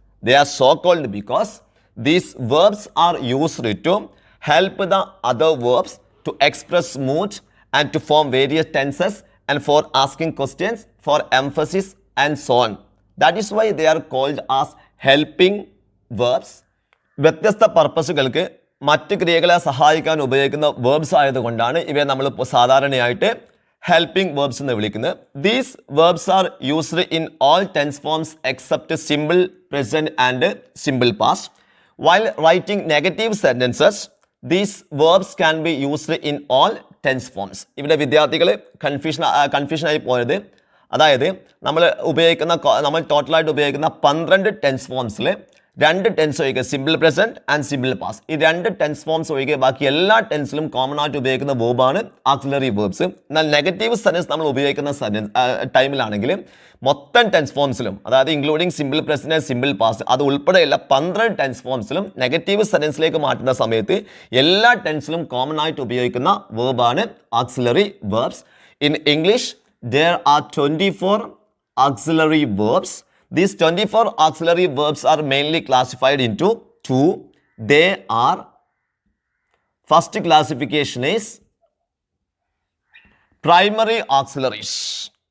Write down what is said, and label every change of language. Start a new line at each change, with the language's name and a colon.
English: They are so called because these verbs are used to help the other verbs to express mood and to form various tenses and for asking questions, for emphasis and so on. That is why they are called as helping verbs.
Malayalam: വ്യത്യസ്ത പർപ്പസുകൾക്ക് മറ്റ് ക്രിയകളെ സഹായിക്കാൻ ഉപയോഗിക്കുന്ന verbs ആയതുകൊണ്ടാണ് ഇവയെ നമ്മൾ സാധാരണയായിട്ട് helping verbs എന്ന് വിളിക്കുന്നത്.
English: These verbs are used in all tense forms except simple present and simple past. While writing negative sentences, these verbs can be used in all tense forms.
Malayalam: ഇവിടെ വിദ്യാർത്ഥികൾ കൺഫ്യൂഷനായി പോയത്, അതായത് നമ്മൾ ടോട്ടലായിട്ട് ഉപയോഗിക്കുന്ന 12 ടെൻസ് ഫോംസിൽ 2 ടെൻസ് ഒഴികെ, simple present and simple past, ഈ 2 tense forms ഒഴികെ ബാക്കി എല്ലാ ടെൻസിലും കോമൺ ആയിട്ട് ഉപയോഗിക്കുന്ന വേർബാണ് ഓക്സിലറി വേർബ്സ്. എന്നാൽ നെഗറ്റീവ് സെൻറ്റൻസ് നമ്മൾ ഉപയോഗിക്കുന്ന ടൈമിലാണെങ്കിൽ മൊത്തം ടെൻസ് ഫോംസിലും, അതായത് including simple present and simple past, അത് ഉൾപ്പെടെയുള്ള 12 ടെൻസ് ഫോംസിലും നെഗറ്റീവ് സെൻറ്റൻസിലേക്ക് മാറ്റുന്ന സമയത്ത് എല്ലാ ടെൻസിലും കോമൺ ആയിട്ട് ഉപയോഗിക്കുന്ന വേർബാണ് auxiliary verbs.
English: In English there are 24 auxiliary verbs. These 24 auxiliary verbs are mainly classified into two. They are, first classification is primary auxiliaries.